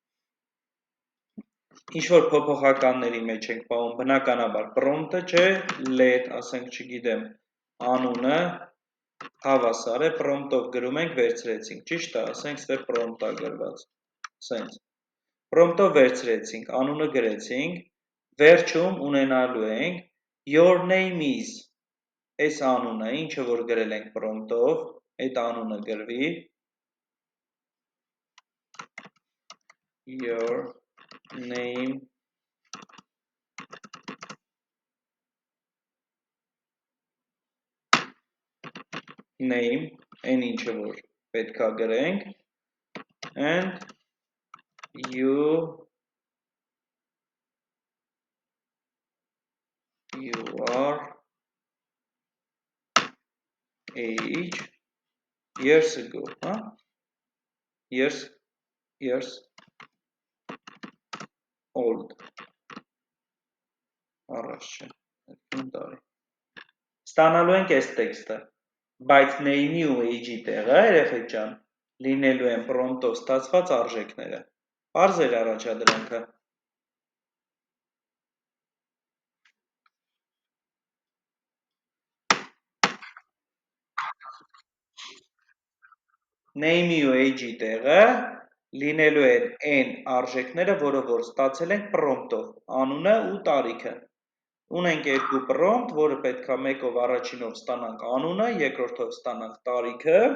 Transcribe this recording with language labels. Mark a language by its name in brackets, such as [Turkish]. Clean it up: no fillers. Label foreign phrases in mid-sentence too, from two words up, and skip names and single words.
[Armenian] Ինչ-որ փոփոխականների մեջ ենք պահում, բնականաբար պրոմպտը չէ, let, ասենք չգիտեմ, անունը, հավասար է, պրոմպտով գրում ենք, վերցրեցինք, ճիշտ է, ասենք ստեղ պրոմպտ է գրված, սենց, պրոմպտով վերցրեցինք, անունը գրեցինք, վերջում ունենալու ենք, [English] your name is, [Armenian] այս անունը, ինչը որ գրել ենք պրոմպտով, այդ անունը գրվի, [English] your name name, [Armenian] այն ինչը որ պետքա գրենք, [English] and you are age years ago, years old, [Armenian] առաջ չէ, ստանալու ենք այս տեքստը, բայց name-ի ու age-ի տեղը, երեխեք ջան, լինելու են պրոմպտով ստացված արժեքները, պարզ էր առաջադրանքը։ Name-ի ու age-ի տեղը լինելու են այն արժեքները, որը որ ստացել ենք պրոմպտով, անունը ու տարիքը։ Ունենք երկու պրոմպտ, որը պետքա մեկով առաջինով ստանանք անունը, երկրորդով ստանանք տարիքը,